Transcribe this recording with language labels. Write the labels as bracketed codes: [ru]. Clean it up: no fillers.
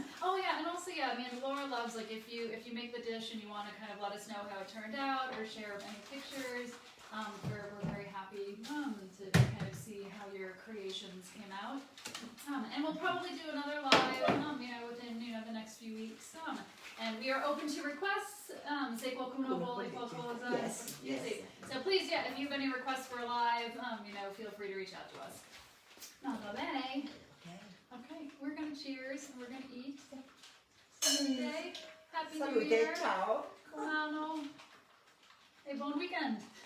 [en] Oh yeah, and also Laura loves if you make the dish and you want to kind of let us know how it turned out or share any pictures. We're very happy to kind of see how your creations came out. And we'll probably do another live within the next few weeks. And we are open to requests. [it] Se qualcuno vuole qualcosa. [en] Yes. So please, if you have any requests for a live, feel free to reach out to us. [it] Va bene. [en] Okay, we're going to cheers and we're going to eat. Salute. Happy New Year. [it] Ciao. Buon anno. E buon weekend.